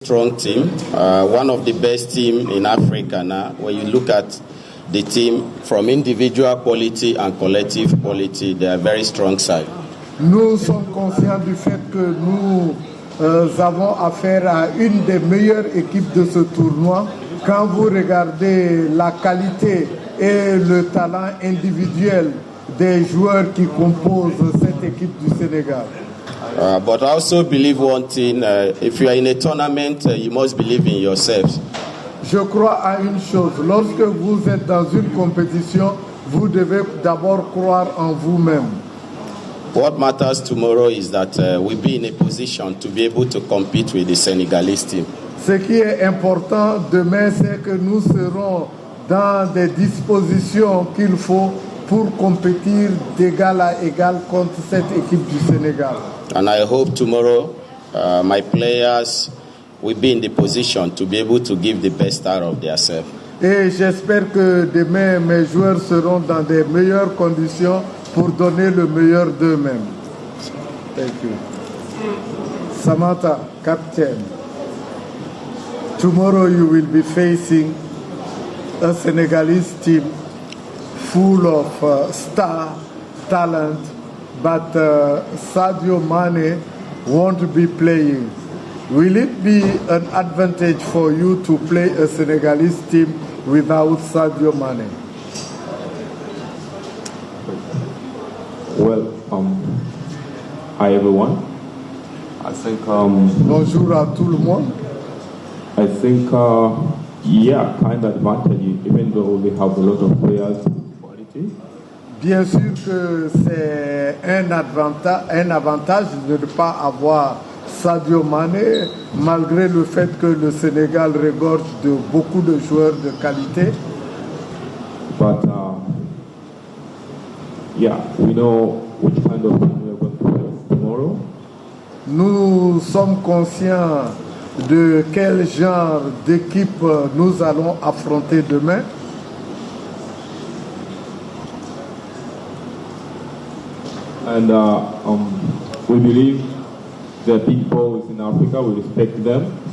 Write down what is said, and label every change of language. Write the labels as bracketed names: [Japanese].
[English] Strong team, one of the best team in Africa now. When you look at the team from individual quality and collective quality, they are very strong side. [French] Nous sommes conscients du fait que nous avons affaire à une des meilleures équipes de ce tournoi. Quand vous regardez la qualité et le talent individuel des joueurs qui composent cette équipe du Sénégal. [English] But I also believe one thing, if you are in a tournament, you must believe in yourself. [French] Je crois à une chose, lorsque vous êtes dans une compétition, vous devez d'abord croire en vous-même. [English] What matters tomorrow is that we be in a position to be able to compete with the Senegalese team. [French] Ce qui est important demain, c'est que nous serons dans des dispositions qu'il faut pour compétir d'égal à égal contre cette équipe du Sénégal. [English] And I hope tomorrow my players will be in the position to be able to give the best out of themselves. [French] Et j'espère que demain mes joueurs seront dans des meilleures conditions pour donner le meilleur d'eux-mêmes. [English] Thank you. Samantha, captain. Tomorrow you will be facing a Senegalese team full of star talent, but Sadio Mane won't be playing. Will it be an advantage for you to play a Senegalese team without Sadio Mane? Well, hi everyone. I think [French] Bonjour à tout le monde. [English] I think yeah, kind of advantage, even though we have a lot of players with quality. [French] Bien sûr que c'est un avantage de ne pas avoir Sadio Mane, malgré le fait que le Sénégal regorge de beaucoup de joueurs de qualité. [English] But yeah, we know which kind of team we are going to play tomorrow. [French] Nous sommes conscients de quel genre d'équipe nous allons affronter demain. [English] And we believe the people in Africa, we respect them.